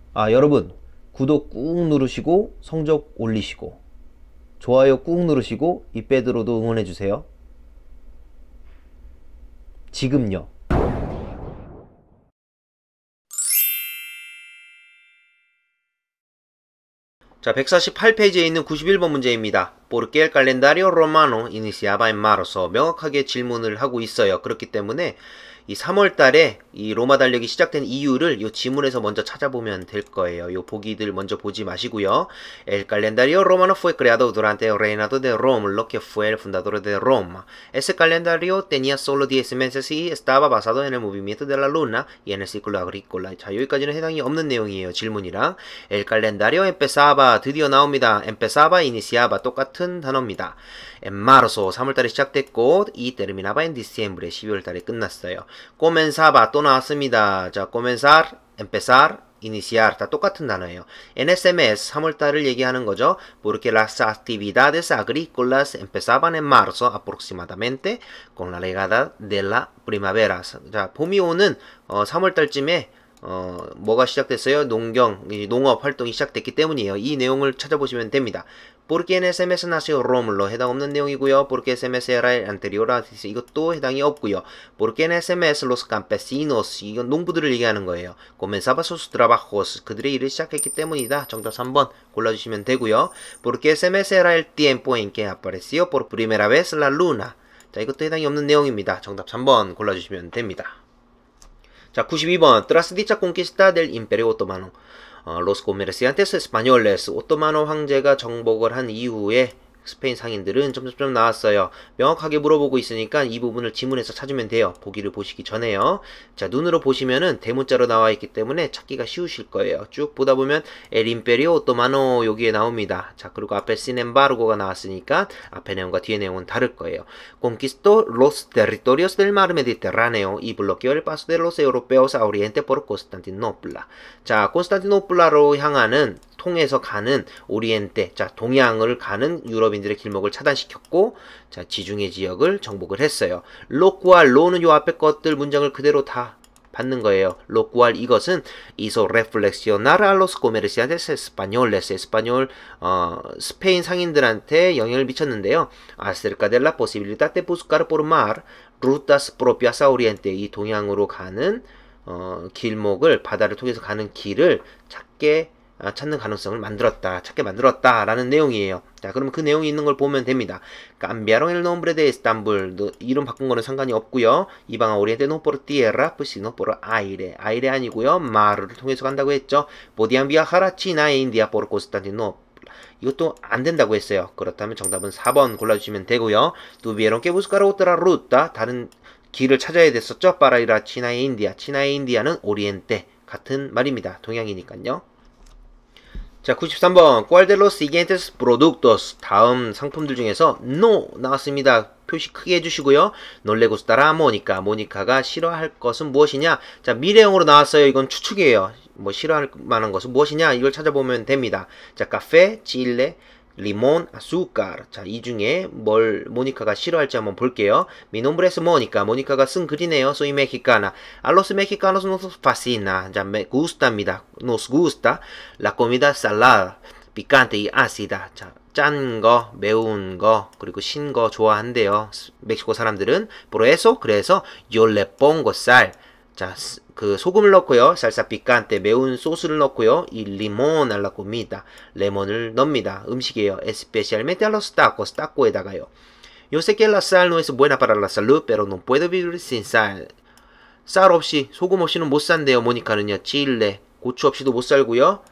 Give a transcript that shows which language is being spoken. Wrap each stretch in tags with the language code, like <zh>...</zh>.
<ko>여러분 구독 꾹 누르시고 성적 올리시고 좋아요 꾹 누르시고 이 빼드로도 응원해주세요. 지금요. 자, 148페이지에 있는 91번 문제입니다.</ko> <es>Porque el calendario romano iniciaba en marzo.</es> <ko>명확하게 질문을 하고 있어요. 그렇기 때문에 이 3월 달에 이 로마 달력이 시작된 이유를 이 지문에서 먼저 찾아보면 될 거예요. 이 보기들 먼저 보지 마시고요.</ko> <es>El calendario romano fue creado durante el reinado de Rómulo, que fue el fundador de Roma. Ese calendario tenía solo 10 meses y estaba basado en el movimiento de la luna y en el ciclo agrícola.</es> <ko>자, 여기까지는 해당이 없는 내용이에요. 질문이랑.</ko> <es>El calendario empezaba,</es> <ko>드디어 나옵니다.</ko> <es>empezaba, iniciaba,</es> <ko>똑같은 단어입니다.</ko> <es>En marzo,</es> <ko>3월달에 시작됐고</ko> <es>y terminaba en diciembre,</es> <ko>12월달에 끝났어요.</ko> <es>comenzaba,</es> <ko>또 나왔습니다. 자,</ko> <es>comenzar, empezar, iniciar,</es> <ko>다 똑같은 단어예요.</ko> <es>En ese mes,</es> <ko>3월달을 얘기하는 거죠.</ko> <es>Porque las actividades agrícolas empezaban en marzo aproximadamente con la llegada de la primavera.</es> <ko>자, 봄이 오는 3월달쯤에 뭐가 시작됐어요? 농업 활동이 시작됐기 때문이에요. 이 내용을 찾아보시면 됩니다.</ko> <es>Porque en ese mes nació Rómulo,</es> <ko>해당 없는 내용이고요.</ko> <es>Porque ese mes era el anterior a,</es> <ko>이것도 해당이 없고요.</ko> <es>Porque en ese mes los campesinos,</es> <ko>이건 농부들을 얘기하는 거예요.</ko> <es>Comenzaba sus trabajos,</es> <ko>그들의 일을 시작했기 때문이다. 정답 3번 골라주시면 되고요.</ko> <es>Porque ese mes era el tiempo en que apareció por primera vez la luna.</es> <ko>자, 이것도 해당이 없는 내용입니다. 정답 3번 골라주시면 됩니다. 자, 92번.</ko> <es>Tras dicha conquista del Imperio Otomano, los comerciantes españoles,</es> <ko>오토마노 황제가 정복을 한 이후에 스페인 상인들은 점점점 나왔어요. 명확하게 물어보고 있으니까 이 부분을 지문에서 찾으면 돼요. 보기를 보시기 전에요. 자, 눈으로 보시면은 대문자로 나와 있기 때문에 찾기가 쉬우실 거예요. 쭉 보다 보면 El Imperio Otomano 여기에 나옵니다. 자, 그리고 앞에</ko> <es>Sin embargo</es> <ko>가 나왔으니까 앞에 내용과 뒤에 내용은 다를 거예요.</ko> <es>Conquistó los territorios del mar Mediterráneo y bloqueó el paso de los europeos a Oriente por Constantinopla.</es> <ko>자, 콘스탄티노플라로 향하는 통해서 가는 오리엔테, 자, 동양을 가는 유럽인들의 길목을 차단시켰고, 자, 지중해 지역을 정복을 했어요. 로꾸알, 로는 요 앞에 것들 문장을 그대로 다 받는 거예요.</ko> <es>로꾸알, 이것은 hizo reflexionar a los comerciantes españoles,</es> <ko>스페인 상인들한테 영향을 미쳤는데요.</ko> <es>acerca de la posibilidad de buscar por mar rutas propias a Oriente,</es> <ko>이 동양으로 가는 길목을, 바다를 통해서 가는 길을 찾게 찾는 가능성을 찾게 만들었다 라는 내용이에요. 자, 그러면 그 내용이 있는 걸 보면 됩니다.</ko> <es>Cambiaron el nombre de Estambul.</es> <ko>이름 바꾼 거는 상관이 없고요.</ko> <es>Iban a Oriente no por tierra, pues sino por aire.</es> <ko>aire 아니고요. mar을 통해서 간다고 했죠.</ko> <es>Podían viajar a China e India por Constantinopla.</es> <ko>이것도 안 된다고 했어요. 그렇다면 정답은 4번 골라주시면 되고요.</ko> <es>Tuvieron que buscar otra ruta.</es> <ko>다른 길을 찾아야 됐었죠.</ko> <es>Para ir a China e India.</es> <ko>China e India는 오리엔테. 같은 말입니다. 동양이니까요. 자, 93번.</ko> <es>¿Cuál de los siguientes productos?</es> <ko>다음 상품들 중에서 no 나왔습니다. 표시 크게 해주시고요.</ko> <es>No le gustará a Mónica.</es> <ko>모니카가 싫어할 것은 무엇이냐? 자, 미래형으로 나왔어요. 이건 추측이에요. 뭐 싫어할 만한 것은 무엇이냐? 이걸 찾아보면 됩니다. 자, 카페, chile, limón, azúcar. 자, 이 중에 뭘 모니카가 싫어할지 한번 볼게요.</ko> <es>Mi nombre es Mónica.</es> <ko>모니카가 쓴 글이네요.</ko> <es>Soy mexicana. A los mexicanos nos fascina.</es> <ko>자, me gustap니다.</ko> <es>Nos gusta la comida salada, picante y ácida.</es> <ko>자, 짠 거, 매운 거, 그리고 신 거 좋아한대요. 멕시코 사람들은.</ko> <es>Por eso,</es> <ko>그래서</ko> <es>yo le pongo sal.</es> <ko>자, 그 소금을 넣고요.</ko> <es>salsa picante,</es> <ko>매운 소스를 넣고요.</ko> <es>y limón a la comida.</es> <ko>레몬을 넣습니다. 음식이에요.</ko> <es>especialmente a los tacos. taco에다가요. Yo sé que la sal no es buena para la salud, pero no puedo vivir sin sal.</es> <ko>쌀 없이, 소금 없이는 못 산대요. 모니카는요. chile, 고추 없이도 못 살고요.</ko>